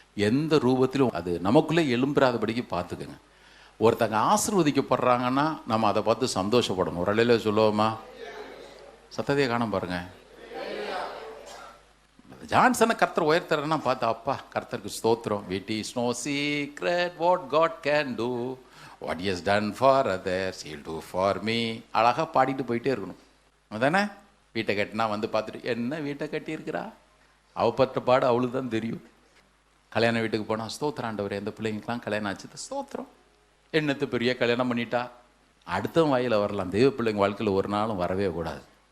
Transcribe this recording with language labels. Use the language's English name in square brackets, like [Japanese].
[Tamil] எந்த ரூபத்திலும் அது நமக்குள்ளே எழும்புறாதபடிக்கு பார்த்துக்கங்க. ஒருத்தங்க ஆசீர்வதிக்கப்படுறாங்கன்னா நம்ம அதை பார்த்து சந்தோஷப்படணும். ஒரு அலையில சொல்லுவோமா? சத்தத்தையே காண பாருங்க. ஜான்சனை கர்த்தர் உயர்த்துறன்னா பார்த்து அப்பா கர்த்தருக்கு ஸ்தோத்திரம். [English] It is no secret what God can do, what he has done for others he'll do for me. [Tamil] அழகாக பாடிட்டு போயிட்டே இருக்கணும். அதானே? வீட்டை கட்டினா வந்து பார்த்துட்டு என்ன வீட்டை கட்டியிருக்கிறா, அவப்பட்ட பாடு அவளுக்கு தான் தெரியும். கல்யாண வீட்டுக்கு போனால் ஸ்தோத்திரம் ஆண்டவரே, எந்த பிள்ளைங்களுக்கெல்லாம் கல்யாணம் ஆச்சு ஸ்தோத்திரம். என்னத்து பெரிய கல்யாணம் பண்ணிட்டா அடுத்த வாயில் வரலாம். தெய்வ பிள்ளைங்க வாழ்க்கையில் ஒரு நாளும் வரவே கூடாது.